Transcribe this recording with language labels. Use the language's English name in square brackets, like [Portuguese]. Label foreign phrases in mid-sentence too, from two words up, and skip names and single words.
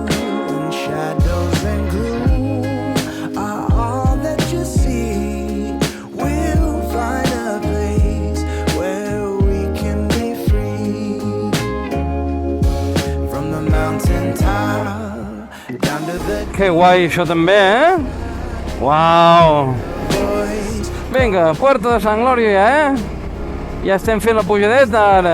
[English] And shadows and gloom are all that you see. We'll find a place where we can be free. From the mountain top down to the... [Catalan] Que guai això també, Uau! Vinga, Puerto de Sant Glorio ja, Ja estem fent la pujadeta ara.